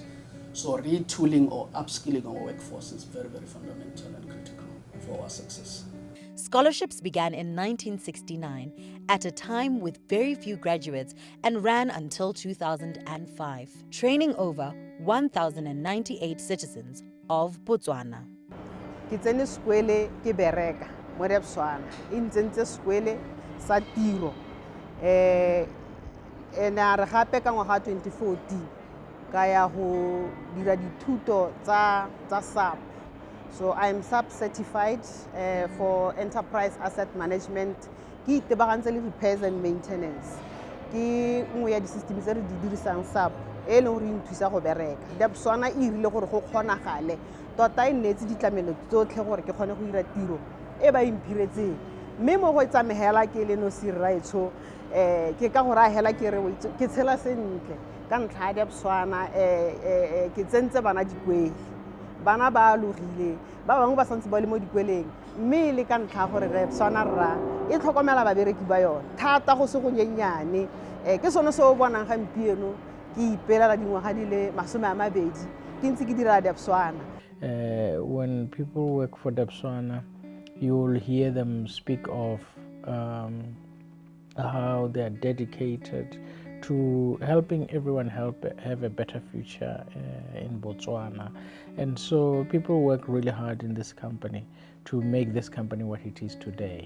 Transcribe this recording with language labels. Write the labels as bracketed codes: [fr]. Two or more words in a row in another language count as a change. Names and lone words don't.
[en] So retooling or upskilling our workforce is very, very fundamental and critical for our success. Scholarships began in 1969 at a time with very few graduates and ran until 2005, training over 1,098 citizens of Botswana. [tn] Ke tsene sekwele ke bereka mo Debswana e ntsentse sekwele sa tiro ene a re gape ka ngwaga 2014 ka ya go dira dithuto tsa SAP. [en] So I'm SAP certified for enterprise asset management. [tn] Ke itebagantse le [en] repairs and maintenance. [tn] Ke nngwe ya di-system tse re di dirisang SAP e leng gore e nthusa go bereka. Debswana e irile gore go kgonagale tota e nnetse ditlamelo tsotlhe gore ke kgone go dira tiro e ba imphiretseng mme mo go tsamegela ke le no sirraitsho ke ka gore a hela ke re ke tshela sentle ka ntlha ya Debswana ke tsentse bana dikwele bana ba alogile ba bangwe ba santse ba le mo dikweleng mme le ka ntlha gore Debswana rra e tlhokomela babereki ba yone thata go se go nyenyane ke sone se o bonang gampieno ke ipelela dingwaga di le 20 ke ntse ke dira Debswana. [en] When people work for Debswana, you will hear them speak of how they are dedicated to helping everyone have a better future in Botswana. And so people work really hard in this company to make this company what it is today.